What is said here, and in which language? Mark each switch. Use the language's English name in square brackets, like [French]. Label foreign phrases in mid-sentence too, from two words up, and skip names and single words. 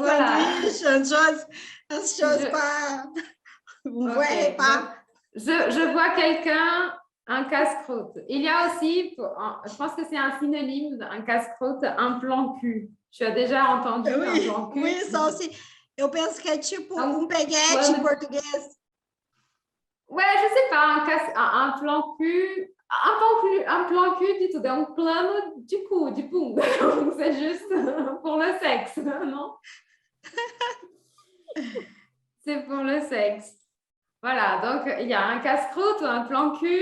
[French] Voilà. sandwich, une chose pas... Vous voyez pas? Je vois quelqu'un, un casse-croûte. Il y a aussi, je pense que c'est un synonyme d'un casse-croûte, un plan cul. Tu as déjà entendu un plan cul? Oui, ça aussi. [Portuguese] Eu penso que é tipo peguete em português. [French] Ouais, je sais pas, un plan cul. Un plan cul, dit tout, un plano du coup, du pum. C'est juste pour le sexe, non? C'est pour le sexe. Voilà, donc il y a un casse-croûte ou un plan cul.